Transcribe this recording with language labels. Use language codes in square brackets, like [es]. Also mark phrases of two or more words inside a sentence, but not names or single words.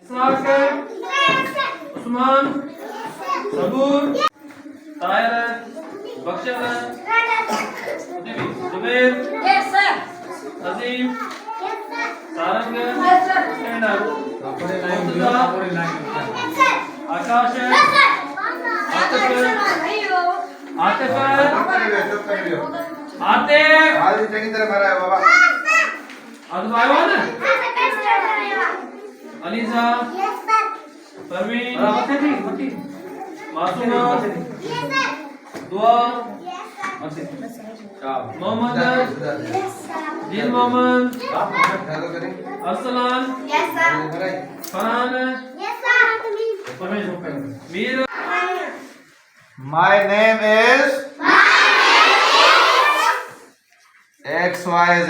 [hi] شکار عثمان زبون طاهر بخشل زبیر عظیم سارنگ آکاش आतिफ हाल चंगी तरह भरा है बाबा आज आयो है ना अलीजा परवीन मासूमा दुआ मोहम्मद दिल मोहम्मद अरसलान फरहान मीर [en] My name is XYZ.